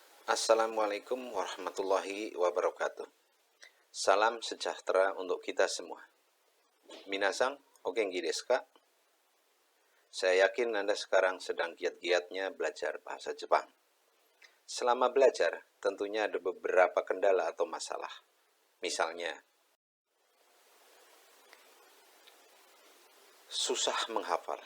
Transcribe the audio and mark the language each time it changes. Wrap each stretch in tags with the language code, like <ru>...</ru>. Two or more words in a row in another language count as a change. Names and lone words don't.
<ar>السلام عليكم ورحمة الله وبركاته.</ar> <id>Salam sejahtera untuk kita semua.</id> <ja>皆さん、お元気ですか?</ja> <id>Saya yakin Anda sekarang sedang giat-giatnya belajar bahasa Jepang. Selama belajar, tentunya ada beberapa kendala atau masalah. Misalnya, susah menghafal.</id>